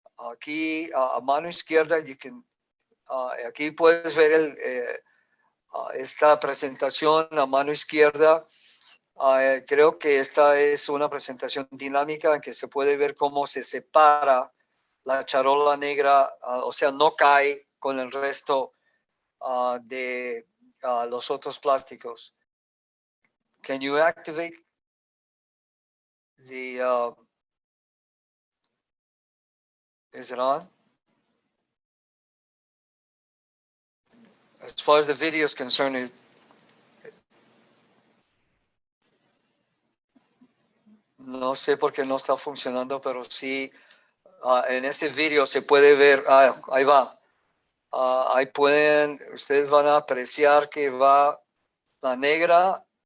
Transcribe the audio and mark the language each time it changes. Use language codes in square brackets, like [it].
[es] Aquí a mano izquierda, aquí puedes ver esta presentación a mano izquierda. Creo que esta es una presentación dinámica en que se puede ver cómo se separa la charola negra, o sea, no cae con el resto de los otros plásticos. [en] Can you activate the, is it on? As far as the video is concerned, [es] no sé por qué no está funcionando, pero sí, en ese video se puede ver, ahí va. Ahí ustedes van a apreciar que va la negra.